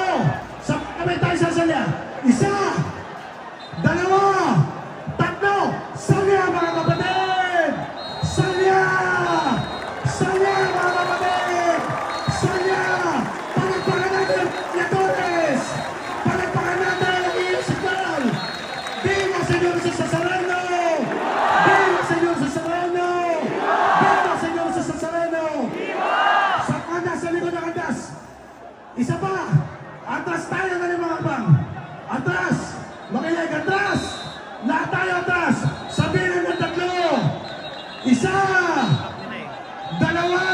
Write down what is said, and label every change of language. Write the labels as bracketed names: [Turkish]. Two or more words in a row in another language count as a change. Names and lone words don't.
[Filipino] Sabay tayo sasalya. Isa. Dalawa. Tatlo. Salya, mga kapatid. Salya. Salya, mga kapatid. Salya. Palagpakan natin ang Torres. Palagpakan natin ang Iyosikal. [Spanish] Viva Señor Jesus Nazareno. Viva Señor Jesus Nazareno. Viva Señor Jesus Nazareno. [Filipino] Sa andas, sa likod ng andas. Isa pa. Atras tayo ng 5 hakbang. Atras. Makinig, atras. Lahat tayo atras. Sabihin ng tatlo. Isa. Dalawa.